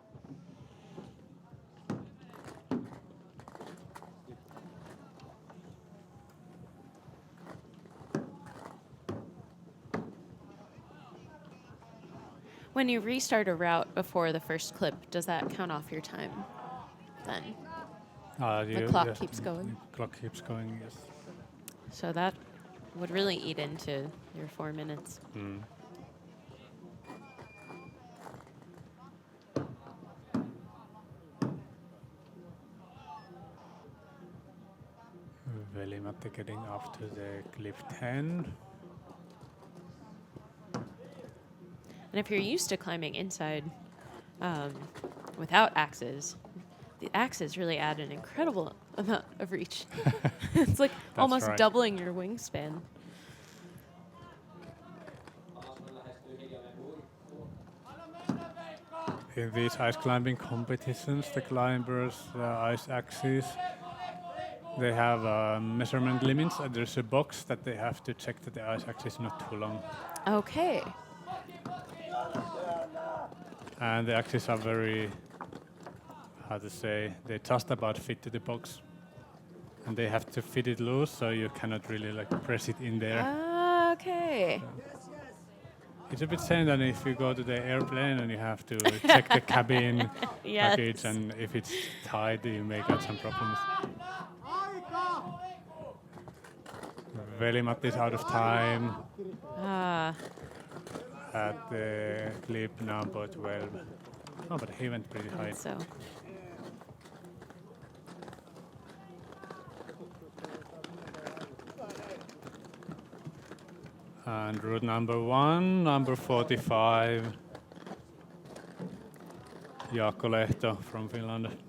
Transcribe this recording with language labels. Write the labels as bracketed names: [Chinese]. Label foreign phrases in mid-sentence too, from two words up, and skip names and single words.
[English] When you restart a route before the first clip, does that count off your time then? The clock keeps going. Clock keeps going, yes. So that would really eat into your 4 minutes. Veli-Matti getting up to the clip 10. And if you're used to climbing inside without axes, the axes really add an incredible amount of reach. It's like almost right. doubling your wingspan. [Finnish] Alasmäen lähestyy hiljainen huippu. [English] In these ice climbing competitions, the climbers, ice axes, they have measurement limits. And there's a box that they have to check that the ice axis is not too long. Okay. And the axes are very, how to say, they just about fit to the box. And they have to fit it loose, so you cannot really like press it in there. Okay. It's a bit same than if you go to the airplane and you have to check the cabin Yes. package, and if it's tight, you may get some problems. Veli-Matti is out of time Ah, at the clip number 12. Oh, but he went pretty high. so. And route number 1, number 45, Jaakko Lehto from Finland.